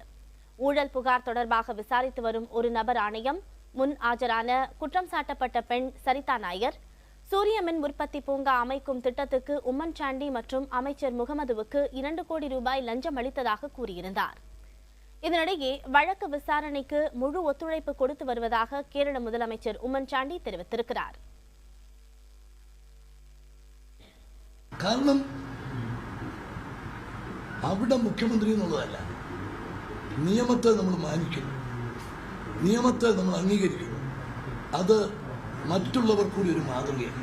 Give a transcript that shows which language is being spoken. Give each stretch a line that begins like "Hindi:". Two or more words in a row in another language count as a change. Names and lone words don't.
Tamil: ஊழல் புகார் தொடர்பாக விசாரித்து வரும் ஒரு நபர் ஆணையம் முன் ஆஜரான குற்றம் சாட்டப்பட்ட பெண் சரிதா நாயர், சூரிய மின் உற்பத்தி பூங்கா அமைக்கும் திட்டத்துக்கு உம்மன் சாண்டி மற்றும் அமைச்சர் முகமதுவுக்கு 2 கோடி ரூபாய் லஞ்சம் அளித்ததாக கூறியிருந்தார். இதனிடையே வழக்கு விசாரணைக்கு முழு ஒத்துழைப்பு கொடுத்து வருவதாக கேரள முதலமைச்சர் உம்மன் சாண்டி தெரிவித்திருக்கிறார்.
Malayalam: കാരണം അവിടെ മുഖ്യമന്ത്രി എന്നുള്ളതല്ല, നിയമത്തെ നമ്മൾ മാനിക്കുന്നു, നിയമത്തെ നമ്മൾ അംഗീകരിക്കുന്നു. അത് മറ്റുള്ളവർ കൂടി ഒരു മാതൃകയാണ്.